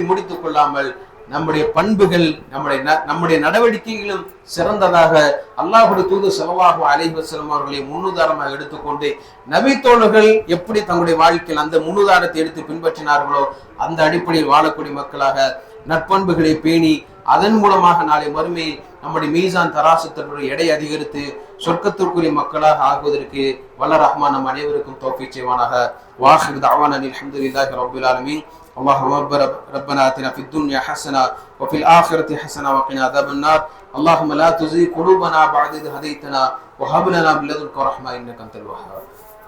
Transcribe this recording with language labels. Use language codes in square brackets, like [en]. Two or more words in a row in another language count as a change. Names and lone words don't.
[ta] முடித்துக் கொள்ளாமல் நம்முடைய பண்புகள், நம்முடைய நடவடிக்கைகளும் சிறந்ததாக அல்லாஹ்வுடைய தூதர் [ar] صلى الله عليه وسلم [ta] அவர்களை முன்னுதாரணமாக எடுத்துக்கொண்டு நபி தோழர்கள் எப்படி தங்களுடைய வாழ்க்கையில் அந்த முன்னுதாரணத்தை எடுத்து பின்பற்றினார்களோ அந்த அடிப்படையில் வாழக்கூடிய மக்களாக நற்பண்புகளை பேணி அதன் மூலமாக நாளை மறுமையில் நம்முடைய மீசான் தராசத்தினுடைய எடை அதிகரித்து சொர்க்கத்திற்குரிய மக்களாக ஆகுவதற்கு வல்ல ரஹ்மான் நம் அனைவருக்கும் தௌஃபீக் செய்வானாக. [ar] وآخر دعوانا الحمد لله رب العالمين. اللهم ربنا آتنا في الدنيا حسنة وفي الآخرة حسنة وقنا عذاب النار. اللهم لا تزغ قلوبنا بعد إذ هديتنا وهب لنا من لدنك رحمة إنك أنت الوهاب.